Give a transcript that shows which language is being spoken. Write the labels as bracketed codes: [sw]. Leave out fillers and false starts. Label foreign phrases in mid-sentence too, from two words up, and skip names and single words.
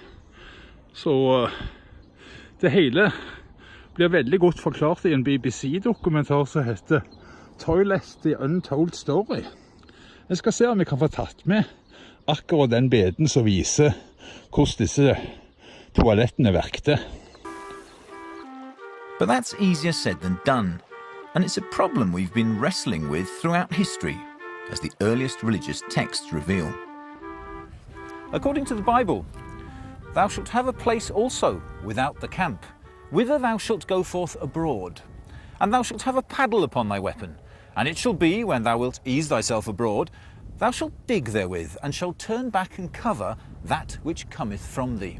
[no] Så det hele blir veldig godt forklart i en BBC-dokumentar som heter Toilet the Untold Story. Jeg skal se om vi kan få tatt med akkurat den beden som viser hvordan disse toalettene verkte. [en] But that's easier said than done, and it's a problem we've been wrestling with throughout history, as the earliest religious texts reveal. According to the Bible, thou shalt have a place also without the camp, whither thou shalt go forth abroad, and thou shalt have a paddle upon thy weapon, and it shall be, when thou wilt ease thyself abroad, thou shalt dig therewith, and shalt turn back and cover that which cometh from thee.